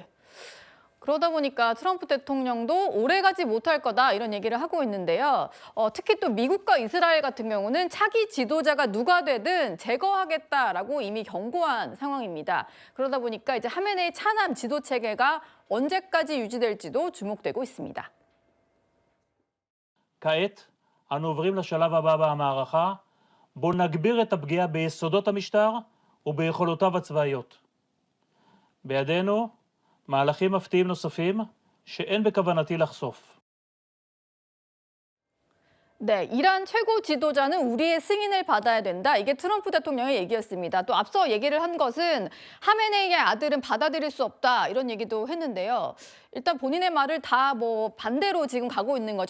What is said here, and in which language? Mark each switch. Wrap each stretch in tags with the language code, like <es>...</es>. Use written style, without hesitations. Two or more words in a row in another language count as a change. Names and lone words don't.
<ko>그러다 보니까 트럼프 대통령도 오래가지 못할 거다 이런 얘기를 하고 있는데요. 특히 또 미국과 이스라엘 같은 경우는 차기 지도자가 누가 되든 제거하겠다라고 이미 경고한 상황입니다. 그러다 보니까 이제 하메네이 차남 지도 체계가 언제까지 유지될지도 주목되고 있습니다.</ko> <he>כעת אנו עוברים לשלב הבא במערכה, בו נגביר את הפגיעה ביסודות המשטר וביכולותיו הצבאיות. בידינו מהלכים מפתיעים נוספים שאין בכוונתי לחשוף.</he> <ko>네, 이란 최고 지도자는 우리의 승인을 받아야 된다. 이게 트럼프 대통령의 얘기였습니다. 또 앞서 얘기를 한 것은 하메네이의 아들은 받아들일 수 없다. 이런 얘기도 했는데요. 일단 본인의 말을 다 뭐 반대로 지금 가고 있는 거죠.</ko>